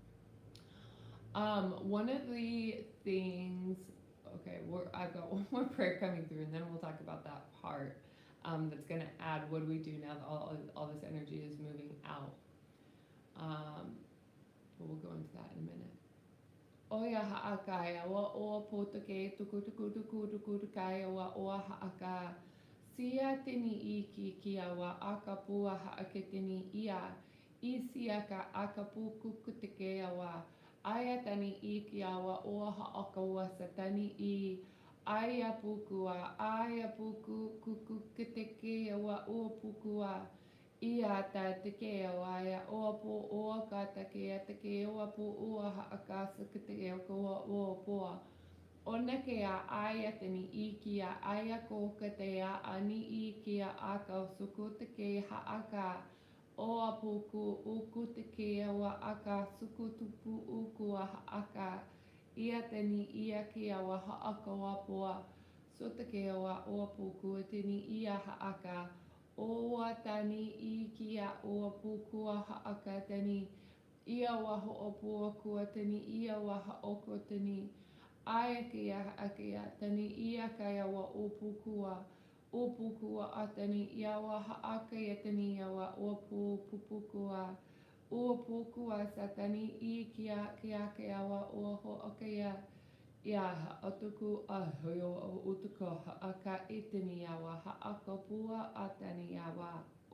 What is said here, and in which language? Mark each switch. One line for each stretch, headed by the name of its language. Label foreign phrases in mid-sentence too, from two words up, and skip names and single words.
English: One of the things, okay, I've got one more prayer coming through, and then we'll talk about that part that's going to add what do we do now that all this energy is moving out. But we'll go into that in a minute. Oia haakaya wa o potake tuku tuku tuku tuku tukaya wa oa haaka. Sia tini I kikia wa akapua haaketini ia. Isiaka akapuku kutekea wa. Aya tani ikia wa oa haakawa satani I. Aya pukua, aya puku kuku kutekea wa o pukua. Ia ta te kea waia o po o ka ta kea te kea o po o ha akasa ka te kea ko o poa. O na kea aia tani I kia aia ko ka te a ani I kia aka suku te kea ha aka. O a puku uku te kea wa aka suku tupu uku a ha aka. Ia tani ia kia wa ha aka wa poa. So te kea wa o puku tani ia ha aka. O tani I kia o pukua haaka tani ia waho o pukua tani ia waha oko tani aia kia haakea tani ia kaya wa o pukua a tani ia waha akea tani ia wa o pupukua o pukua sa tani I kia kea wa o ho akea ia atuku ahoyo o utuko haaka itani ia wa haaka pua a tani ia wa.